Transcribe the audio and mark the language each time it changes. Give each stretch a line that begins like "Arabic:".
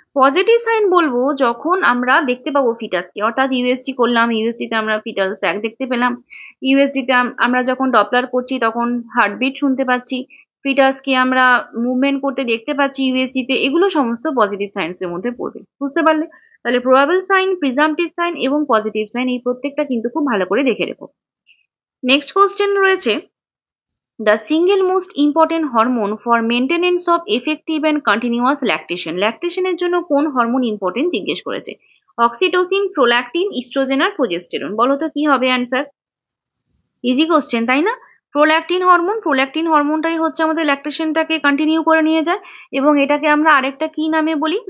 Bangla: Positive sign বলবো যখন আমরা দেখতে পাবো ফিটাসকে, অর্থাৎ ইউএসজি করলাম, ইউএসজি তে আমরা ফিটাল স্যাক দেখতে পেলাম, ইউএসজি তে আমরা যখন ডপলার করছি তখন হার্টবিট শুনতে পাচ্ছি, ফিটাসকে আমরা মুভমেন্ট করতে দেখতে পাচ্ছি ইউএসজি তে, এগুলো সমস্ত পজিটিভ সাইন্স এর মধ্যে পড়বে। বুঝতে পারলে? তাহলে প্রবাবল সাইন, প্রিজামটিভ সাইন এবং পজিটিভ সাইন, এই প্রত্যেকটা কিন্তু খুব ভালো করে দেখে রেখো। নেক্সট কোশ্চেন রয়েছে
English: the single most important hormone for maintenance of effective and continuous lactation.
Bangla: ল্যাকটেশনের জন্য কোন হরমোন ইম্পর্টেন্ট জিজ্ঞেস করেছে? অক্সিটোসিন, প্রোল্যাকটিন, ইস্ট্রোজেন আর প্রোজেস্টেরন। বলো তো কি হবে অ্যান্সার? ইজি কোশ্চেন, তাই না? Prolactin hormone. প্রোল্যাকটিন হরমোনটাই হচ্ছে আমাদের ল্যাকটেশনটাকে কন্টিনিউ করে নিয়ে যায়, এবং এটাকে আমরা আরেকটা কি নামে বলি?